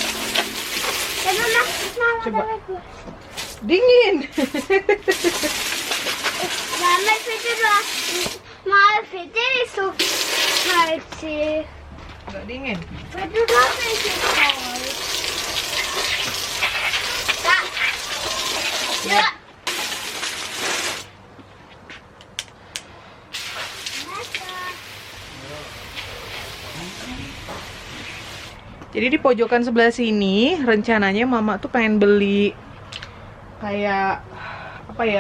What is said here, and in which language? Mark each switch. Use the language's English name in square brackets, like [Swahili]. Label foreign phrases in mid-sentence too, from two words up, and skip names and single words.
[Indonesian] Coba. Dingin. Mama, [German] bitte mal bitte nicht so kalt sih. [Indonesian] Nggak dingin. [German] Bitte doch nicht so kalt. [Indonesian] Ya. Jadi di pojokan sebelah sini rencananya mama tuh pengen beli kayak apa ya?